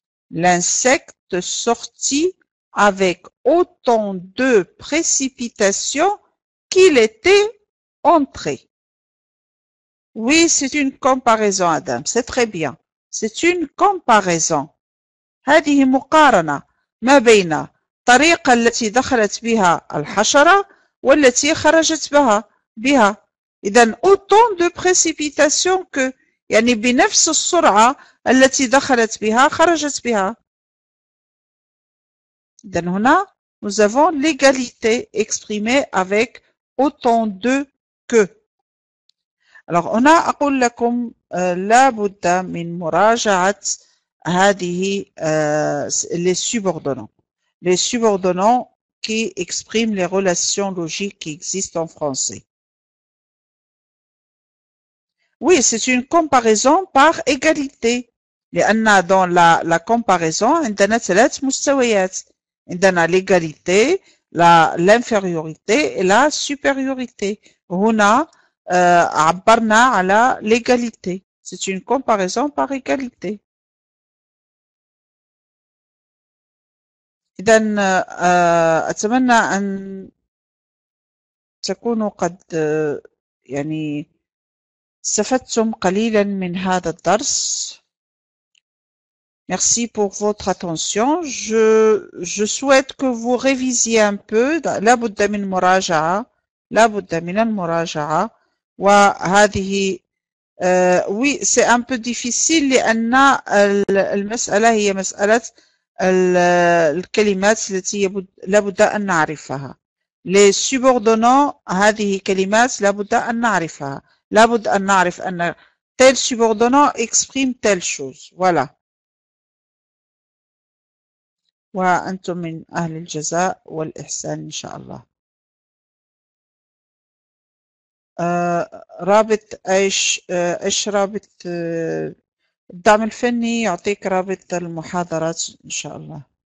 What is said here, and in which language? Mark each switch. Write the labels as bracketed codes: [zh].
[fr] L'insecte sortit avec autant de précipitation qu'il était entré. Oui, c'est une comparaison, Adam. C'est très bien. C'est une comparaison. [ar] هذه مقارنة ما بين الطريقة التي دخلت بها الحشرة والتي خرجت بها. إذن [fr] autant de précipitation que [ar] يعني بنفس السرعة التي دخلت بها خرجت بها. إذن هنا [fr] nous avons l'égalité exprimée avec autant de que. [ar] Alors هنا أقول لكم لا بد من مراجعة هذه [fr] les subordonnants. Les subordonnants qui expriment les relations logiques qui existent en français. Oui, c'est une comparaison par égalité. [ar] لأن [fr] dans la comparaison [ar] عندنا ثلاث مستويات. [fr] عندنا l'égalité, l'infériorité et la supériorité. [ar] هنا عبرنا على l'égalité. [fr] C'est une comparaison par égalité. [ar] إذن أتمنى أن تكونوا قد يعني استفدتم قليلا من هذا الدرس. [fr] Merci pour votre attention. Je souhaite que vous révisiez un peu. [ar] لابد من مراجعة. لابد من المراجعة. وهذه [fr] oui, c'est un peu difficile [ar] لأن المسألة هي مسألة الكلمات التي لابد أن نعرفها. [fr] les subordonnants [ar] هذه كلمات لابد أن نعرفها. لابد أن نعرف أن [fr] tel subordonnant exprime telle chose. voilà. [ar] وأنتم من أهل الجزاء والإحسان إن شاء الله. رابط إيش رابط الدعم الفني يعطيك رابط المحاضرات إن شاء الله.